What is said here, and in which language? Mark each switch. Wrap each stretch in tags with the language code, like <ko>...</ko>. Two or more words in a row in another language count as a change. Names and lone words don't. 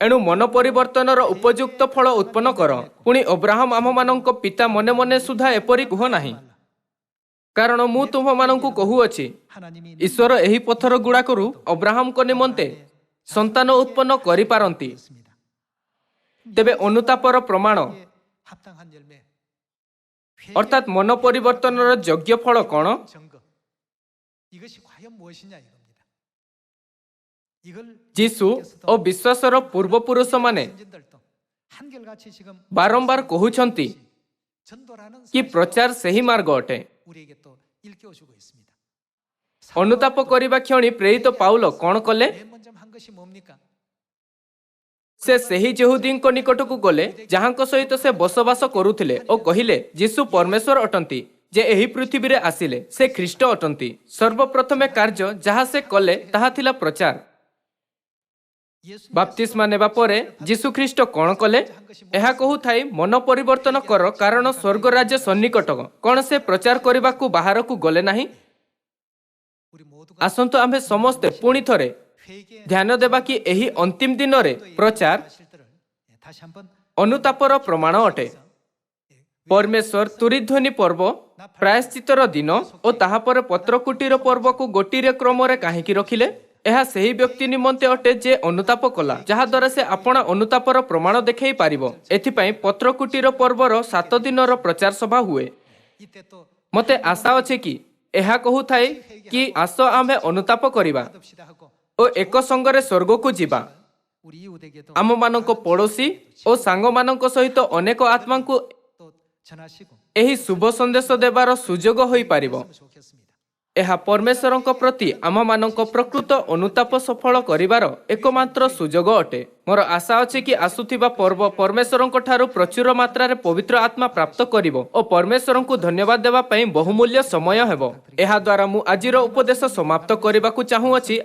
<or>ଏଣୁ ମନ ପରିବର୍ତ୍ତନର ଉପଯୁକ୍ତ ଫଳ ଉତ୍ପନ୍ନ କର। ପୁଣି ଅବ୍ରାହମ ଆମମାନଙ୍କ ପିତା ମନେ ମନେ ସୁଦ୍ଧା ଏପରି କୁହ ନାହିଁ, କାରଣ ମୁଁ ତୁମମାନଙ୍କୁ କହୁଅଛି,</or> <ko>하나님이</ko> <or>ଈଶ୍ୱର ଏହି ପଥର ଗୁଡ଼ାକରୁ ଅବ୍ରାହମଙ୍କ ନିମନ୍ତେ ସନ୍ତାନ ଉତ୍ପନ୍ନ କରିପାରନ୍ତି। ତେବେ ଅନୁତାପର ପ୍ରମାଣ</or> <ko>합당한 열매,</ko> <or>ଅର୍ଥାତ୍ ମନ ପରିବର୍ତ୍ତନର ଯୋଗ୍ୟ ଫଳ କ'ଣ?</or> <ko>증거. 이것이 과연 무엇이냐 이겁니다. 이걸</ko> <or>ଯୀଶୁ ଓ ବିଶ୍ୱାସର ପୂର୍ବପୁରୁଷମାନେ</or> <ko>선진들도 한결같이 지금</ko> <or>ବାରମ୍ବାର କହୁଛନ୍ତି</or> <ko>전도라는</ko> <or>କି</or> <ko>사실을</ko> <or>ପ୍ରଚାର ସେହି ମାର୍ଗ ଅଟେ।</or> <ko>우리에게 또 일깨워주고 있습니다.</ko> <or>ଅନୁତାପ କରିବା କ୍ଷଣି ପ୍ରେରିତ ପାଉଲ କ'ଣ କଲେ?</or> <ko>맨 먼저 한 것이 뭡니까?</ko> <or>ସେ ସେହି ଯହୂଦୀଙ୍କ ନିକଟକୁ ଗଲେ ଯାହାଙ୍କ ସହିତ ସେ ବସବାସ କରୁଥିଲେ ଓ କହିଲେ, ଯୀଶୁ ପରମେଶ୍ୱର ଅଟନ୍ତି ଯେ ଏହି ପୃଥିବୀରେ ଆସିଲେ, ସେ ଖ୍ରୀଷ୍ଟ ଅଟନ୍ତି। ସର୍ବପ୍ରଥମେ କାର୍ଯ୍ୟ ଯାହା ସେ କଲେ ତାହା ଥିଲା ପ୍ରଚାର। ବାପ୍ତିସ୍ମା ନେବା ପରେ ଯୀଶୁଖ୍ରୀଷ୍ଟ କ'ଣ କଲେ? ଏହା କହୁଥାଇ ମନ ପରିବର୍ତ୍ତନ କର କାରଣ ସ୍ୱର୍ଗ ରାଜ୍ୟ ସନ୍ନିକଟ। କ'ଣ ସେ ପ୍ରଚାର କରିବାକୁ ବାହାରକୁ ଗଲେ ନାହିଁ?</or> <ko>우리 모두가</ko> <or>ଆସନ୍ତୁ ଆମ୍ଭେ ସମସ୍ତେ ପୁଣି ଥରେ</or> <ko>회개의</ko> <or>ଧ୍ୟାନ ଦେବା କି ଏହି ଅନ୍ତିମ ଦିନରେ ପ୍ରଚାର</or> <ko>사실들을 다시 한번</ko> <or>ଅନୁତାପର ପ୍ରମାଣ ଅଟେ। ପରମେଶ୍ୱର ତୁରିଧ୍ୱନି ପର୍ବ, ପ୍ରାୟଶ୍ଚିତର ଦିନ ଓ ତାହାପରେ ପତ୍ରକୁଟୀର ପର୍ବକୁ ଗୋଟିଏ କ୍ରମରେ କାହିଁକି ରଖିଲେ? ଏହା ସେହି ବ୍ୟକ୍ତି ନିମନ୍ତେ ଅଟେ ଯେ ଅନୁତାପ କଲା, ଯାହାଦ୍ୱାରା ସେ ଆପଣା ଅନୁତାପର ପ୍ରମାଣ ଦେଖାଇ ପାରିବ। ଏଥିପାଇଁ ପତ୍ରକୁଟୀର ପର୍ବର 7 ଦିନର ପ୍ରଚାର ସଭା ହୁଏ।</or> <ko>이때 또</ko> <or>ମୋତେ ଆଶା ଅଛି କି ଏହା କହୁଥାଏ କି ଆସ ଆମ୍ଭେ ଅନୁତାପ କରିବା</or> <ko>받읍시다 하고</ko> <or>ଓ ଏକ ସଙ୍ଗରେ ସ୍ୱର୍ଗକୁ ଯିବା।</or> <ko>우리 이웃에게도</ko> <or>ଆମମାନଙ୍କ ପଡ଼ୋଶୀ ଓ ସାଙ୍ଗମାନଙ୍କ ସହିତ ଅନେକ ଆତ୍ମାଙ୍କୁ</or> <ko>또 전하시고</ko> <or>ଏହି ଶୁଭ ସନ୍ଦେଶ ଦେବାର ସୁଯୋଗ ହୋଇପାରିବ।</or> <ko>했으면 좋겠습니다.</ko> <or>ଏହା ପରମେଶ୍ୱରଙ୍କ ପ୍ରତି ଆମମାନଙ୍କ ପ୍ରକୃତ ଅନୁତାପ ସଫଳ କରିବାର ଏକମାତ୍ର ସୁଯୋଗ ଅଟେ। ମୋର ଆଶା ଅଛି କି ଆସୁଥିବା ପର୍ବ ପରମେଶ୍ୱରଙ୍କ ଠାରୁ ପ୍ରଚୁର ମାତ୍ରାରେ ପବିତ୍ର ଆତ୍ମା ପ୍ରାପ୍ତ କରିବ ଓ ପରମେଶ୍ୱରଙ୍କୁ ଧନ୍ୟବାଦ ଦେବା ପାଇଁ ବହୁମୂଲ୍ୟ ସମୟ ହେବ। ଏହା ଦ୍ୱାରା ମୁଁ ଆଜିର ଉପଦେଶ ସମାପ୍ତ କରିବାକୁ ଚାହୁଁଅଛି।</or>